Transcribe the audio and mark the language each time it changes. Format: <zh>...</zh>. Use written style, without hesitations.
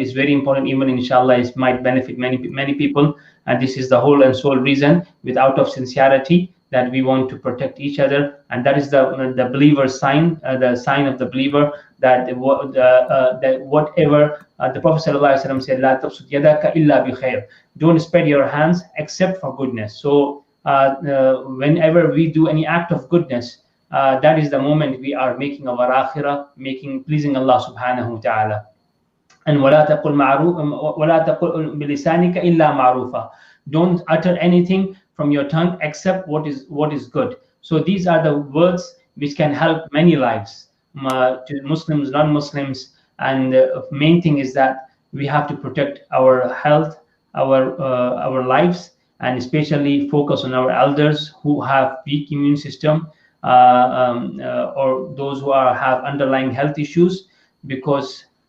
<en>It's very important event, inshallah. It might benefit many people, and this is the whole and sole reason, out of sincerity, that we want to protect each other, and that is the believer's sign, the sign of the believer, that whatever the Prophet ﷺ said,</en> <ar>"La tabsut yadaka illa bi khair."</ar> <en>Don't spread your hands except for goodness. So whenever we do any act of goodness, that is the moment we are making our akhirah, pleasing Allah subhanahu wa ta'ala. And</en> <ar>وَلَا تَقُلْ بِلِسَانِكَ إِلَّا مَعْرُوفًا.</ar> <en>Don't utter anything from your tongue except what is good. So these are the words which can help many lives, to Muslims, non-Muslims, and the main thing is that we have to protect our health, our lives, and especially focus on our elders who have weak immune system, or those who have underlying health issues, because</en>